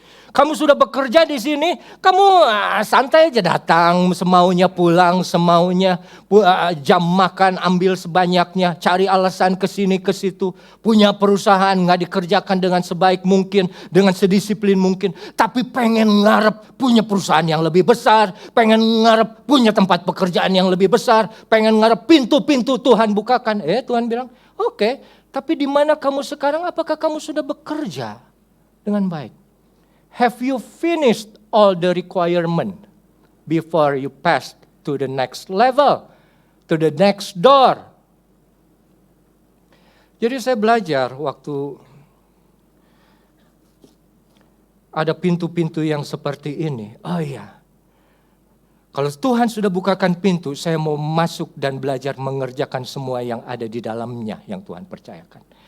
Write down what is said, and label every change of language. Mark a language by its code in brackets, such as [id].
[id] Kamu sudah bekerja di sini, kamu santai aja datang, semaunya pulang, semaunya jam makan ambil sebanyaknya, cari alasan ke sini ke situ, punya perusahaan nggak dikerjakan dengan sebaik mungkin, dengan sedisiplin mungkin, tapi pengen ngarep punya perusahaan yang lebih besar, pengen ngarep punya tempat pekerjaan yang lebih besar, pengen ngarep pintu-pintu Tuhan bukakan. Tuhan bilang, oke, tapi di mana kamu sekarang? Apakah kamu sudah bekerja dengan baik? [en] Have you finished all the requirement before you pass to the next level, to the next door? [id] Jadi saya belajar waktu ada pintu-pintu yang seperti ini. Oh iya, kalau Tuhan sudah bukakan pintu, saya mau masuk dan belajar mengerjakan semua yang ada di dalamnya yang Tuhan percayakan.